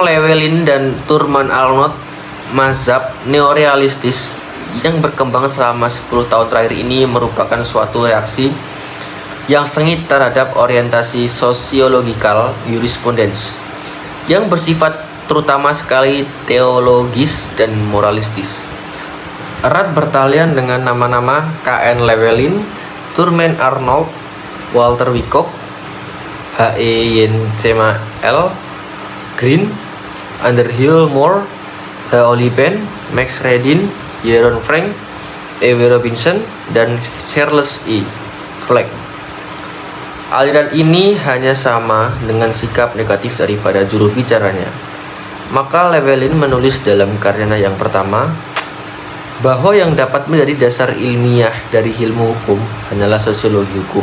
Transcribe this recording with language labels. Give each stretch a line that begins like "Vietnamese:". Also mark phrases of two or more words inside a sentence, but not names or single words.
Indonesian: Llewellyn dan Thurman Arnold, mazhab neorealistis yang berkembang selama 10 tahun terakhir ini merupakan suatu reaksi yang sengit terhadap orientasi sosiologikal jurisprudence yang bersifat terutama sekali teologis dan moralistis. Erat bertalian dengan nama-nama K.N. Llewellyn, Thurman Arnold, Walter Wyckoff, H.E. L. Green, Underhill Moore, H. Oliphant, Max Radin, Yaron Frank, E.W. Robinson, dan Charles E. Fleck. Aliran ini hanya sama dengan sikap negatif daripada juru bicaranya. Maka Llewellyn menulis dalam karyanya yang pertama bahwa yang dapat menjadi dasar ilmiah dari ilmu hukum hanyalah sosiologi hukum.